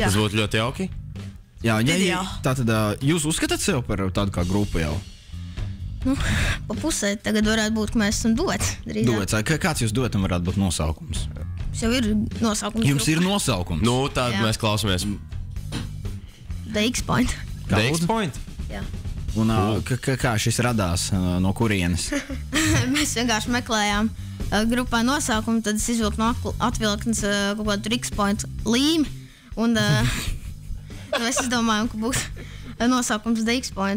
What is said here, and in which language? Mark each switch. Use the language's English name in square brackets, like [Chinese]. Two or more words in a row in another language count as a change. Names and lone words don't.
[Latvian] Tas būtu ļoti jauki. Jā, Ideāli. tātad jūs uzskatāt sevi par tādu kā grupu jau? Pa pusē tagad varētu būt, ka mēs esam duets. drīzāk. Duets, kāds jūs duetam varētu būt nosaukums? Mums jau ir nosaukums. Jums ir nosaukums. Nu, tad Jā. mēs klausāmies. [English] The X-Point. Next point. [Latvian] Jā. Un, kā šis radās, no kurienes? Mēs vienkārši meklējām grupā nosaukumu, tad es izvilku no atvilknes kaut kādu X-Point līmi. Un mēs izdomājām, ka būs nosaukums The X-Point.